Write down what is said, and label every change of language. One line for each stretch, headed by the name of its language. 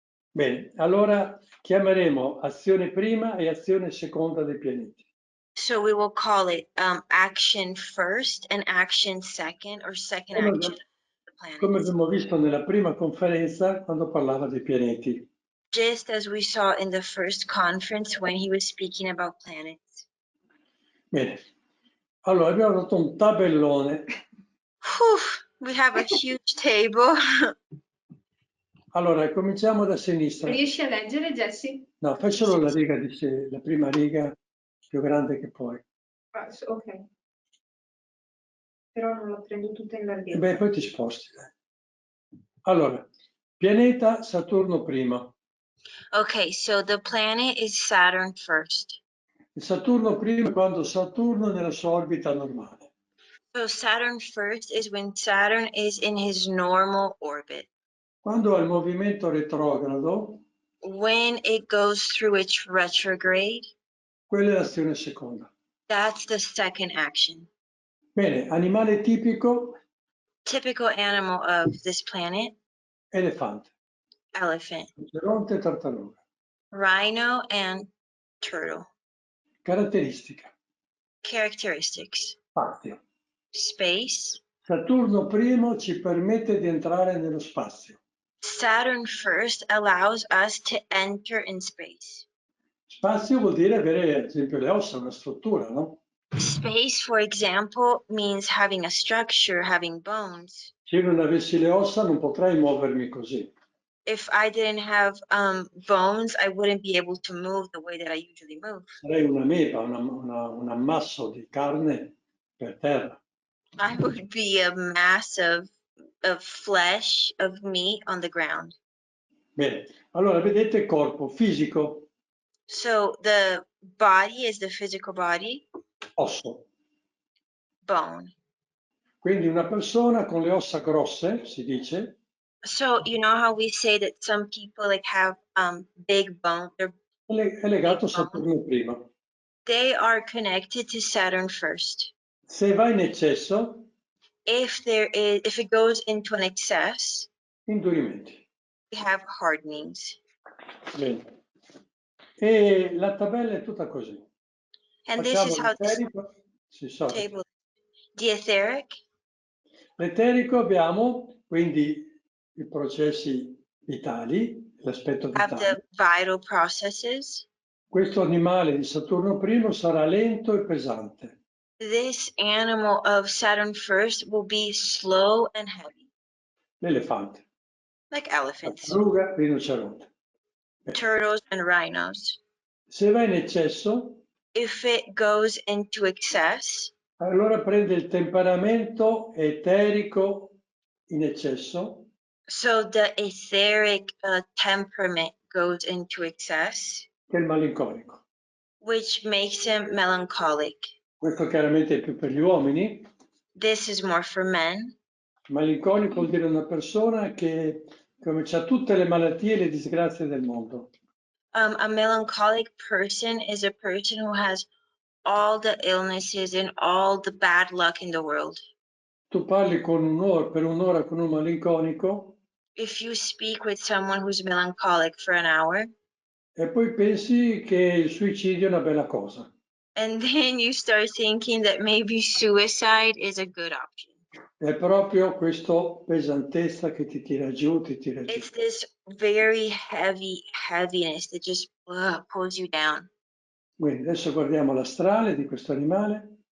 Italian: Bene, allora chiameremo azione prima e azione seconda dei pianeti.
English: So we will call it action first and action second, or second action of the planet.
Italian: Come abbiamo visto nella prima conferenza quando parlava dei pianeti.
English: Just as we saw in the first conference when he was speaking about planets.
Italian: Bene, allora abbiamo dato un tabellone.
English: Whew, we have a huge table.
Italian: Allora, cominciamo da sinistra. Riesci a leggere, Jessie? No, fai solo la riga di sé, la prima riga più grande che puoi. Ah, ok. Però non la prendo tutta in larghezza. Beh, poi ti sposti. Allora, pianeta Saturno primo.
English: Okay, so the planet is Saturn first.
Italian: Il Saturno primo è quando Saturno è nella sua orbita normale.
English: So Saturn first is when Saturn is in his normal orbit.
Italian: Quando ha il movimento retrogrado,
English: when it goes through its retrograde,
Italian: quella è l'azione seconda.
English: that's the second action.
Italian: Bene, animale tipico.
English: Typical animal of this planet,
Italian: Elefante.
English: elephant.
Italian: Rinoceronte e tartaruga.
English: Rhino and turtle.
Italian: Caratteristica.
English: Characteristics.
Italian: Spazio.
English: Space.
Italian: Saturno primo ci permette di entrare nello spazio.
English: Saturn first allows us to enter in space.
Italian: Spazio vuol dire avere, ad esempio, le ossa, una struttura, no?
English: Space, for example, means having a structure, having bones.
Italian: Se io non avessi le ossa non potrei muovermi così.
English: If I didn't have bones, I wouldn't be able to move the way that I usually move.
Italian: Sarei una meba, un ammasso di carne per terra.
English: I would be a mass of flesh, of meat on the ground.
Italian: Bene, allora vedete corpo fisico.
English: So the body is the physical body,
Italian: Osso.
English: bone.
Italian: Quindi una persona con le ossa grosse, si dice,
English: So you know how we say that some people like have big bone,
Italian: è legato a Saturno prima.
English: they are connected to Saturn first.
Italian: Se va in eccesso,
English: If it goes into an excess,
Italian: indurimenti.
English: we have hardenings.
Italian: Bene. E la tabella è tutta così.
English: And this
Italian: Facciamo
English: is how this
Italian: l'eterico. Sì, sorry.
English: table, the etheric,
Italian: L'eterico abbiamo quindi i processi vitali, l'aspetto
English: have
Italian: vitale.
English: the vital processes.
Italian: Questo animale di Saturno I sarà lento e pesante.
English: This animal of Saturn first will be slow and heavy,
Italian: L'elefante,
English: like
Italian: la
English: elephants,
Italian: taruga, il rinoceronte.
English: turtles, and rhinos.
Italian: Se va in eccesso,
English: If it goes into excess,
Italian: allora prende il temperamento eterico in eccesso,
English: so the etheric temperament goes into excess,
Italian: che è il malinconico.
English: which makes him melancholic.
Italian: Questo chiaramente è più per gli uomini.
English: This is more for men.
Italian: Malinconico vuol dire una persona che ha tutte le malattie e le disgrazie del mondo.
English: A melancholic person is a person who has all the illnesses and all the bad luck in the world.
Italian: Tu parli per un'ora con un malinconico
English: If you speak with someone who's melancholic for an hour,
Italian: e poi pensi che il suicidio è una bella cosa.
English: and then you start thinking that maybe suicide is a good option.
Italian: È proprio questa pesantezza che ti tira giù, ti tira giù.
English: It's this very heaviness that just pulls you down.
Italian: Quindi adesso guardiamo l'astrale di questo animale.